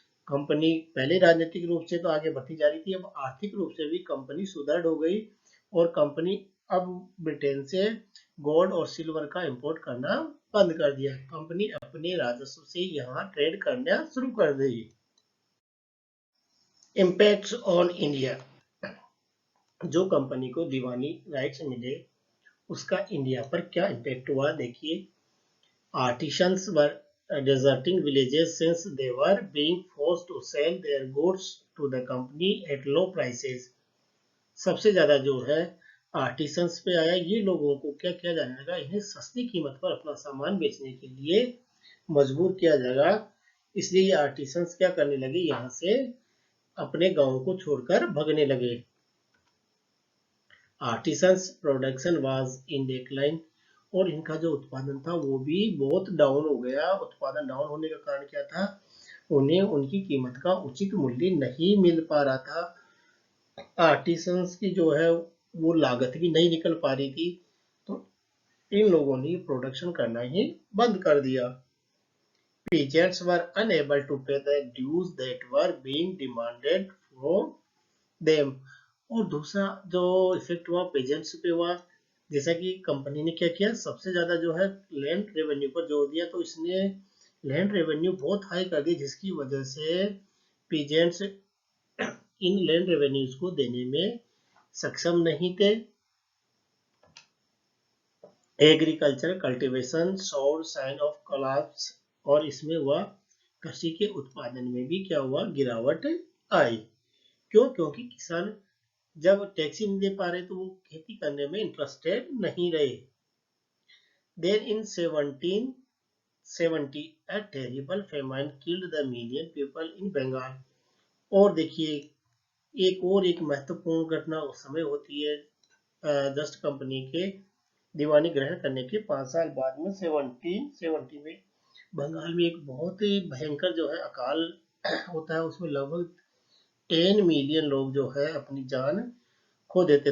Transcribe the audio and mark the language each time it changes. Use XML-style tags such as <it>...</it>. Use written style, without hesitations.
<hi>Company पहले राजनीतिक रूप से तो आगे बढ़ती जा रही थी, अब आर्थिक रूप से भी कंपनी सुदृढ़ हो गई और कंपनी अब ब्रिटेन से गोल्ड और सिल्वर का इंपोर्ट करना बंद कर दिया। कंपनी अपने राजस्व से यहाँ ट्रेड करना शुरू कर दी।</hi> <en>Impacts on India.</en> <hi>जो कंपनी को दीवानी राइट्स मिले उसका इंडिया पर क्या इम्पैक्ट हुआ देखिए।</hi> <en>Artisans were deserting villages since they were being forced to sell their goods to the company at low prices।</en> <hi>सबसे ज्यादा जो है आर्टिसंस पे आया। ये लोगों को क्या किया जाने लगा, इन्हें सस्ती कीमत पर अपना सामान बेचने के लिए मजबूर किया जाएगा। इसलिए ये आर्टिसंस क्या करने लगे, यहाँ से अपने गांव को छोड़कर भगने लगे।</hi> <en>artisans production was in decline,</en> <hi>और इनका जो उत्पादन था वो भी बहुत डाउन हो गया। उत्पादन डाउन होने का कारण क्या था, उन्हें उनकी कीमत का उचित मूल्य नहीं मिल पा रहा था। आर्टिसंस की जो है वो लागत भी नहीं निकल पा रही थी, तो इन लोगों ने प्रोडक्शन करना ही बंद कर दिया।</hi> <en>Peasants were unable to pay the dues that were being demanded from them।</en> <hi>और दूसरा जो इफेक्ट हुआ पेजेंट्स पे हुआ, जैसा कि कंपनी ने क्या किया, सबसे ज्यादा जो है लैंड रेवेन्यू पर जोर दिया, तो इसने लैंड रेवेन्यू बहुत हाई कर दी, जिसकी वजह से पेजेंट्स इन लैंड रेवेन्यूज को देने में सक्षम नहीं थे।</hi> <en>agriculture cultivation showed sign of collapse,</en> <hi>और इसमें हुआ कृषि के उत्पादन में भी क्या हुआ, गिरावट आई। क्यों? क्योंकि किसान जब टैक्स ही नहीं दे पा रहे तो वो खेती करने में इंटरेस्टेड नहीं रहे।</hi> <en>Then in 1770 a terrible famine killed the million people in Bengal।</en> <hi>और देखिए एक महत्वपूर्ण घटना उस समय होती है जस्ट कंपनी के दीवानी ग्रहण करने के 5 साल बाद में 1770 में बंगाल में एक बहुत ही भयंकर जो है अकाल होता है। उसमें लगभग 10 मिलियन लोग जो है अपनी जान खो देते।</hi>